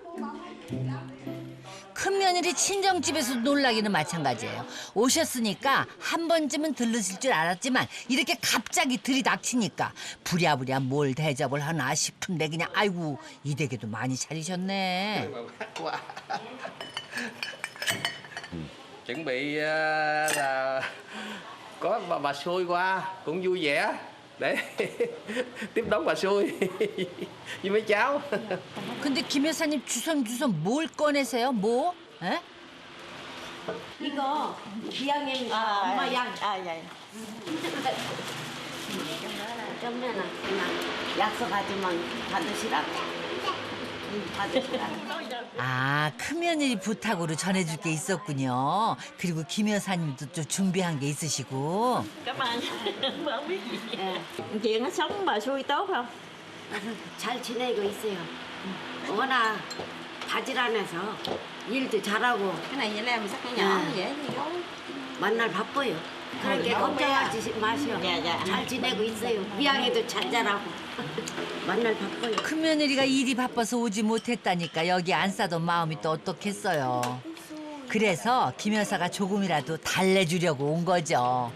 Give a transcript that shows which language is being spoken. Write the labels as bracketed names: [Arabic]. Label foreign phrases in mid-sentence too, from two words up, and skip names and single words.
[Korean] 큰 며느리 친정집에서 놀라기는 마찬가지예요. 오셨으니까 한 번쯤은 들르실 줄 알았지만 이렇게 갑자기 들이닥치니까 부랴부랴 뭘 대접을 하나 싶은데 그냥 아이고 이 댁에도 많이 차리셨네. [Vietnamese] Chuẩn bị là có bà xui qua cũng vui vẻ để tiếp đón bà xui với mấy cháu. [Korean] 근데 김 여사님 주섬주섬 뭘 꺼내세요? 뭐? 에? 이거 비양님 엄마 양. [Vietnamese] Dạ. [Korean] 그러면은 그냥 약속하지만 받으시라고. 받으시라고. 아, 큰며느리 부탁으로 전해줄 게 있었군요. 그리고 김 여사님도 좀 준비한 게 있으시고. [Vietnamese] Cảm ơn. Không biết gì. Chuyện nó sống bà xui tốt không? [Korean] 잘 지내고 있어요. 워낙 바지런해서 일도 잘하고. [Vietnamese] Cái này vậy làm sắc nhỏ dễ gì đó. [Korean] 만날 바빠요. 그렇게 걱정하지 마시오. 잘 지내고 있어요. 미양이도 잘 자라고. 만날 바빠요. 큰며느리가 일이 바빠서 오지 못했다니까 여기 안 싸던 마음이 또 어떻겠어요. 그래서 김 여사가 조금이라도 달래주려고 온 거죠.